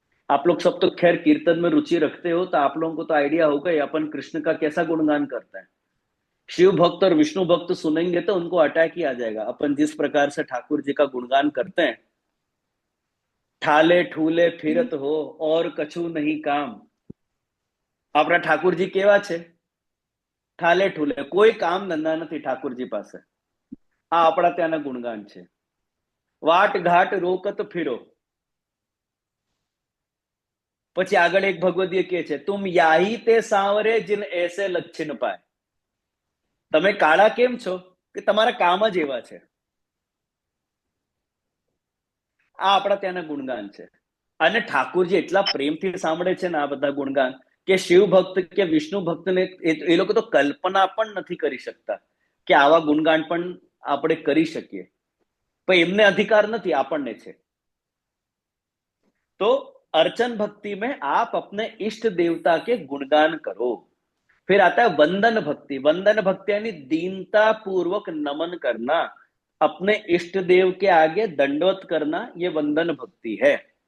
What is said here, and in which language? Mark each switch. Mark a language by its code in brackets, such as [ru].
[hi] आप लोग सब तो खैर कीर्तन में रुचि रखते हो, तो आप लोगों को तो आइडिया होगा ही अपन कृष्ण का कैसा गुणगान करते हैं। शिव भक्त और विष्णु भक्त सुनेंगे तो उनको अटैक ही आ जाएगा। अपन जिस प्रकार से ठाकुर जी का गुणगान करते हैं, [bra] ठाले ठूले फिरत हो और कछु नहीं काम। [hi] अपना ठाकुर जी [gu] केवा छे? ઠાલે ઠૂલે, કોઈ કામ ધંધા નથી ઠાકુરજી પાસે, આ આપણા ત્યાંના ગુણગાન છે। [bra] વાટ ઘાટ રોકત ફિરો, [gu] પછી આગળ એક ભગવદીય કે છે, [bra] તુમ યાહી તે સાવરે जिन ऐसे लक्षण पाए। [gu] તમે કાળા કેમ છો? કે તમારા કામ જ એવા છે। આ આપણા ત્યાંના ગુણગાન છે। અને ઠાકુરજી એટલા પ્રેમથી સાંભળે છે ને આ બધા ગુણગાન, કે શિવ ભક્ત કે વિષ્ણુ ભક્તને એ લોકો તો કલ્પના પણ નથી કરી શકતા કે આવા ગુણગાન પણ આપણે કરી શકીએ, પણ એમને અધિકાર નથી, આપણને છે। [hi] तो अर्चन भक्ति में आप अपने इष्ट देवता के गुणगान करो। फिर आता है वंदन भक्ति। वंदन भक्ति यानी दीनता पूर्वक नमन करना, अपने इष्ट देव के आगे दंडवत करना, ये वंदन भक्ति है।